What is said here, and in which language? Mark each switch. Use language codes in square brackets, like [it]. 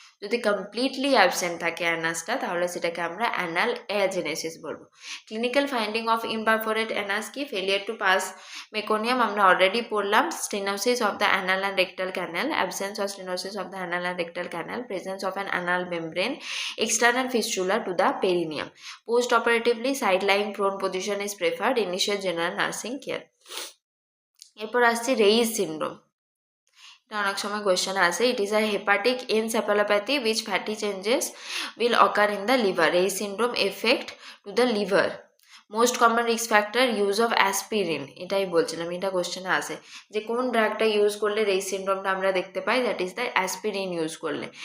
[bn] যদি completely absent থাকে অ্যানাসটা, তাহলে সেটাকে আমরা অ্যানাল অ্যাজেনেসিস বলবো। [en] Clinical finding of imperforate anus কি? Failure to pass meconium [bn] আমরা অলরেডি পড়লাম, [en] Stenosis of the anal and rectal canal, absence of stenosis of the anal and rectal canal, presence of an anal membrane, external fistula to the perineum. Post-operatively, side-lying prone position is preferred. Initial general nursing care. [bn] এরপর আসছে Reis syndrome. এটা অনেক সময় question আসে। [en] It is a hepatic encephalopathy which fatty changes will occur in the liver. Reye's syndrome effect to the liver. Most common risk factor use of aspirin, [bn] এটাই বলছিলাম, এটা কোশ্চেনে আসে যে কোন ড্রাগটা ইউজ করলে রেইস সিনড্রোমটা আমরা দেখতে পাই, that is the aspirin use করলে।